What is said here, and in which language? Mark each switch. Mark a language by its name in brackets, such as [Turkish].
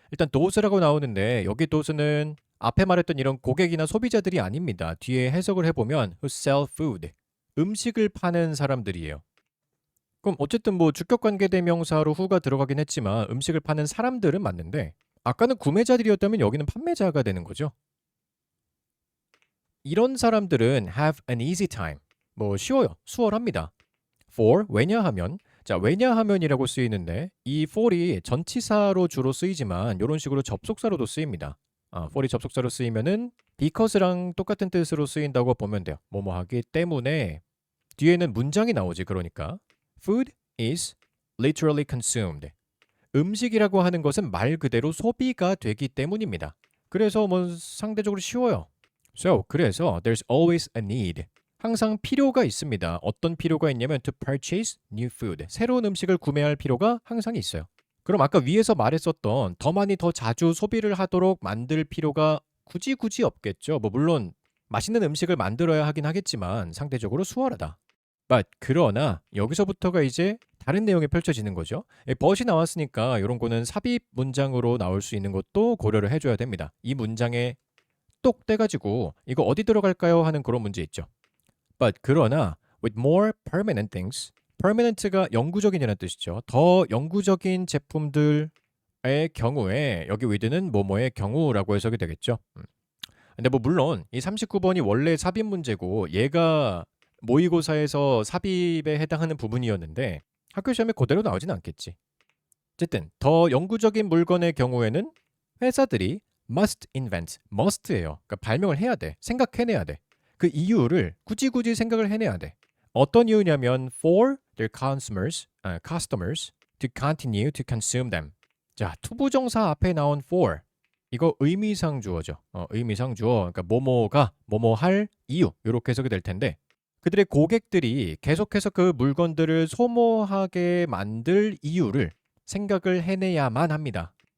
[Korean] 일단 도스라고 나오는데 여기 도스는 앞에 말했던 이런 고객이나 소비자들이 아닙니다. 뒤에 해석을 해보면 [English] who sell food, [Korean] 음식을 파는 사람들이에요. 그럼 어쨌든 뭐 주격관계 대명사로 who가 들어가긴 했지만 음식을 파는 사람들은 맞는데 아까는 구매자들이었다면 여기는 판매자가 되는 거죠. [English] 이런 사람들은 have an easy time. [Korean] 뭐 쉬워요. 수월합니다. for, 왜냐하면. 자, 왜냐하면이라고 쓰이는데 이 for이 전치사로 주로 쓰이지만 이런 식으로 접속사로도 쓰입니다. for이 접속사로 쓰이면은 because랑 똑같은 뜻으로 쓰인다고 보면 돼요. 뭐뭐 하기 때문에. 뒤에는 문장이 나오지. 그러니까 [English] food is literally consumed. [Korean] 음식이라고 하는 것은 말 그대로 소비가 되기 때문입니다. 그래서 뭐 상대적으로 쉬워요. [English] So, [Korean] 그래서 [English] there's always a need. [Korean] 항상 필요가 있습니다. 어떤 필요가 있냐면 [English] to purchase new food. [Korean] 새로운 음식을 구매할 필요가 항상 있어요. 그럼 아까 위에서 말했었던 더 많이 더 자주 소비를 하도록 만들 필요가 굳이 없겠죠. 뭐 물론 맛있는 음식을 만들어야 하긴 하겠지만 상대적으로 수월하다. But 그러나 여기서부터가 이제 다른 내용이 펼쳐지는 거죠. but이 나왔으니까 이런 거는 삽입 문장으로 나올 수 있는 것도 고려를 해줘야 됩니다. 이 문장에 똑 떼가지고 이거 어디 들어갈까요? 하는 그런 문제 있죠. But 그러나 [English] with more permanent things, [Korean] permanent가 영구적인이라는 뜻이죠. 더 영구적인 제품들의 경우에 여기 with는 뭐뭐의 경우라고 해석이 되겠죠. 근데 뭐 물론 이 39번이 원래 삽입 문제고 얘가 모의고사에서 삽입에 해당하는 부분이었는데 학교 시험에 그대로 나오진 않겠지. 어쨌든 더 영구적인 물건의 경우에는 회사들이 [English] must invent, [Korean] must예요. 그러니까 발명을 해야 돼. 생각해내야 돼. 그 이유를 굳이 생각을 해내야 돼. 어떤 이유냐면 [English] for their customers to continue to consume them. [Korean] 자, 투부정사 앞에 나온 for 이거 의미상 주어죠. 의미상 주어. 그러니까 뭐뭐가 뭐뭐 할 이유 이렇게 해석이 될 텐데 그들의 고객들이 계속해서 그 물건들을 소모하게 만들 이유를 생각을 해내야만 합니다.